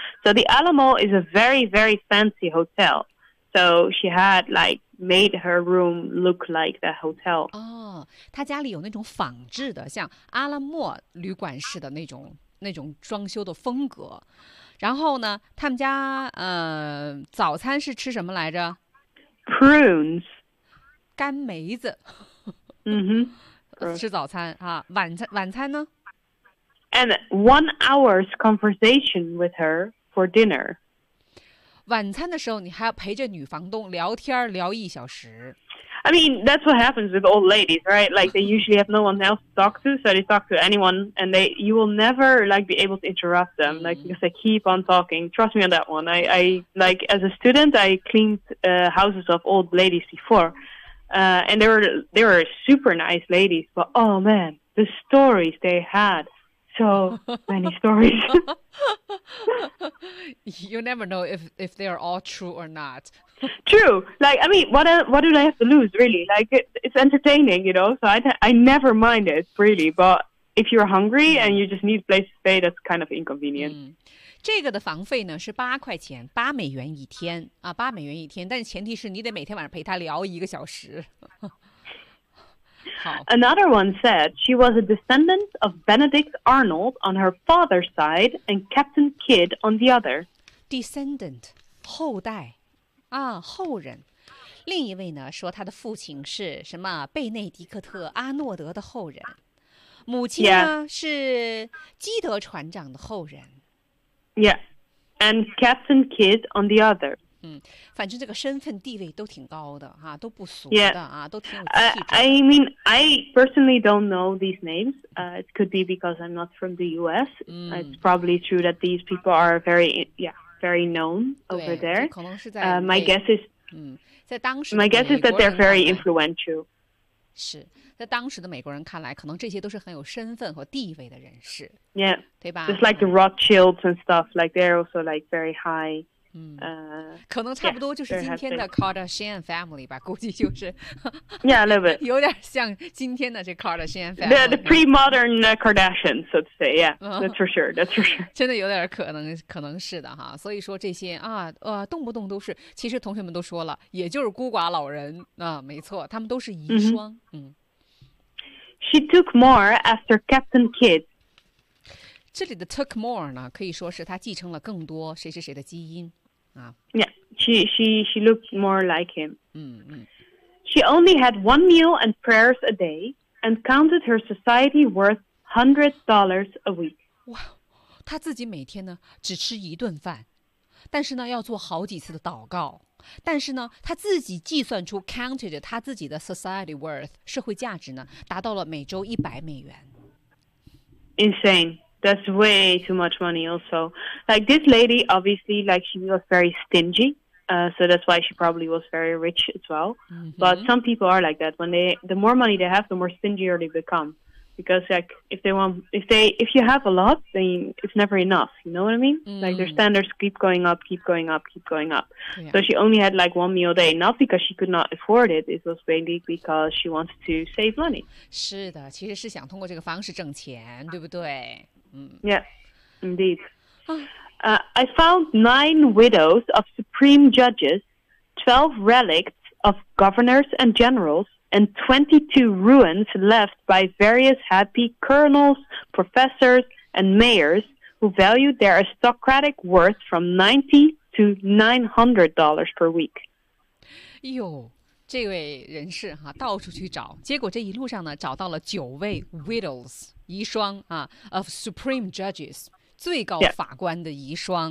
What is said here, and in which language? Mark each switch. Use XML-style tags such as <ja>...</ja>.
<en>So the Alamo is a very, very fancy hotel. So she had like made her room look like the hotel.</en> <zh>哦，她家里有那种仿制的，像阿拉莫旅馆式的那种装修的风格。然后呢，他们家早餐是吃什么来着</zh> <en>？Prunes，</en> <zh>干梅子。嗯哼，吃早餐啊。晚餐呢</zh> <en>？And 1 hour's conversation with her for dinner.</en> <zh>晚餐的时候，你还要陪着女房东聊天聊一小时。</zh> <en>I mean, that's what happens with old ladies, right? Like they usually have no one else to talk to, so they talk to anyone, and you will never like be able to interrupt them, like because they keep on talking. Trust me on that one. I like as a student, I cleaned houses of old ladies before, and they were super nice ladies, but oh man, the stories they had. So many stories. You never know if they are all true or not. True. Like, I mean, what do I have to lose, really? Like, it's entertaining, you know? So I never mind it, really. But if you're hungry and you just need a place to stay, that's kind of inconvenient.</en> <zh>这个的房费呢是八块钱，八美元一天啊，八美元一天。但是前提是你得每天晚上陪他聊一个小时。</zh> <en>Another one said she was a descendant of Benedict Arnold on her father's side and Captain Kidd on the other.</en> <zh>Descendant, 后代啊，后人。另一位呢说他的父亲是什么贝内迪克特阿诺德的后人，母亲呢、</zh> <en>yeah.</en> <zh>是基德船长的后人。</zh> <en>Yeah, and Captain Kidd on the other.</en> <zh>嗯，反正这个身份地位都挺高的哈、啊，都不俗的啊，</zh> <en>yeah.</en> <zh>都挺有气质。</zh> <en>I mean, I personally don't know these names. It could be because I'm not from the U.S.、嗯、 it's probably true that these people are very, yeah, very known over there.</en> <zh>可能是在</zh> <en>my guess is,</en> <zh>嗯，在当时</zh> <en>my guess is that they're very influential.</en> <zh>是在当时的美国人看来，可能这些都是很有身份和地位的人士。</zh> <en>Yeah.</en> <zh>对吧</zh> <en>？Just like the Rothschilds and stuff, like they're also like very high.</en> <zh>嗯，可能差不多就是今天的 Kardashian family 吧，估计就是。</zh> <en>Yeah, a little bit.</en> <zh>有点像今天的这 Kardashian family.</zh> <en>The pre-modern Kardashians, so to say. Yeah, that's for sure. That's for sure.</en> <zh>真的有点可能是的哈。所以说这些啊，动不动都是，其实同学们都说了，也就是孤寡老人啊，没错，他们都是遗孀。 Mm-hmm. 嗯。</zh> <en>She took more after Captain Kidd.</en> <zh>这里的</zh> <en>took more</en> <zh>呢，可以说是她继承了更多谁谁谁的基因，啊。</zh> <en>Yeah, she looked more like him. 嗯嗯。 She only had one meal and prayers a day, and counted her society worth $100 a week.</en> <zh>哇，她自己每天呢只吃一顿饭，但是呢要做好几次的祷告，但是呢她自己计算出 counted 她自己的</zh> <en>society worth</en> <zh>社会价值呢达到了每周$100。</zh> <en>Insane. That's way too much money also. Like this lady, obviously, like she was very stingy. So that's why she probably was very rich as well. Mm-hmm. But some people are like that. When the more money they have, the more stingier they become. Because like if you have a lot, then it's never enough. You know what I mean? Mm-hmm. Like their standards keep going up, keep going up, keep going up. Yeah. So she only had like one meal a day, not because she could not afford it. It was mainly because she wanted to save money.</en> <zh>是的，其实是想通过这个方式挣钱，对不对？</zh> <en>Yeah, indeed. I found 9 widows of supreme judges, 12 relics of governors and generals, and 22 ruins left by various happy colonels, professors, and mayors who valued their aristocratic worth from $90 to $900 per week.</en> <zh>哟，这位人士哈，到处去找，结果这一路上呢，找到了九位 widows。遗孀啊 ，</zh> <en>of supreme judges</en> <zh>最高法官的遗孀，</zh>